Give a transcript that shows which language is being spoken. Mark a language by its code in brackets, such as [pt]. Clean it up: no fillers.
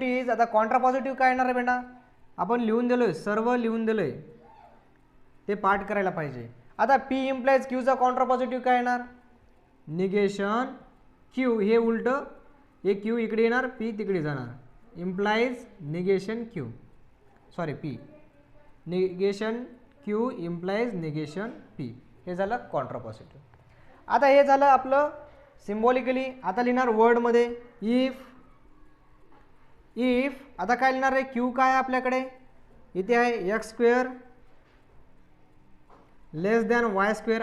[mr] आता Contra positive काय येणार आहे बेटा, आपण लिहून दिलोय, सर्व लिहून दिलोय, ते पाठ करायला पाहिजे. आता पी इम्प्लाइज क्यूचा कॉन्ट्रा पॉझिटिव्ह काय येणार, निगेशन क्यू. हे उलट, हे क्यू इकडे येणार, पी तिकडे जाणार. [en] Implies negation Q, sorry P, negation Q implies negation P. [mr] हे झालं कॉन्ट्रा पॉझिटिव्ह. आता हे झालं आपलं सिम्बॉलिकली. आता लिहिणार वर्डमध्ये. इफ आता काय लिहिणार आहे, क्यू काय आहे आपल्याकडे, इथे आहे [en] X square less than Y square.